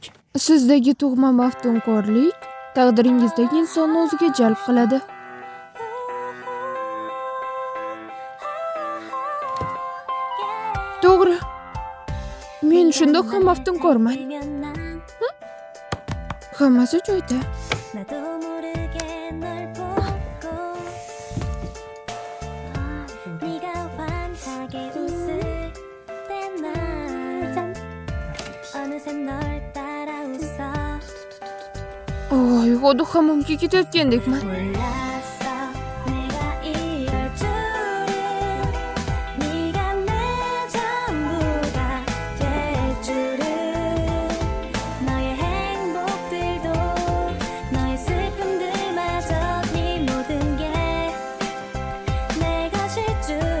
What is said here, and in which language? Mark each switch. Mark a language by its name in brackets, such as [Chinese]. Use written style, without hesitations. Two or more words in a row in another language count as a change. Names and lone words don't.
[Uzbek] Sizdagi tug'ma maftunkorlik taqdiringizdagi insonni o'ziga jalb qiladi. To'g'ri. Men shundoq ham maftunkorman. Hammasi joyida. [Korean] 나도 모르게 널 보고 네가 환하게 웃을 때난 어느새 널 따라 웃어 [Uzbek] Oy, xudo hammomga ketayotgandekman. [Korean] 몰랐어 내가 이럴 줄은 네가 내 전부가 될 줄은 너의 행복들도 너의 슬픔들마저 네 모든 게 내 것일 줄